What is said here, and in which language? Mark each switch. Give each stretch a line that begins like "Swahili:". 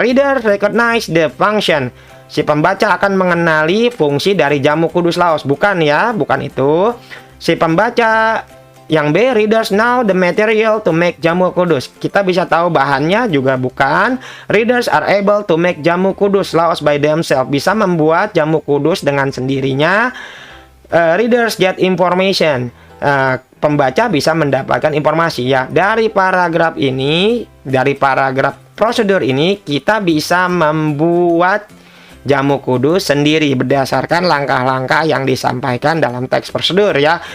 English: Reader recognize the function.
Indonesian: Si pembaca akan mengenali fungsi dari jamu kudus laos. Bukan, ya, bukan itu. Si pembaca yang B,
English: readers know the material to make jamu kudus.
Indonesian: Kita bisa tahu bahannya juga bukan.
English: Readers are able to make jamu kudus laos by themselves.
Indonesian: Bisa membuat jamu kudus dengan sendirinya.
English: Readers get information.
Indonesian: Pembaca bisa mendapatkan informasi, ya. Dari paragraf ini, dari paragraf prosedur ini, kita bisa membuat jamu kudus sendiri berdasarkan langkah-langkah yang disampaikan dalam teks prosedur, ya.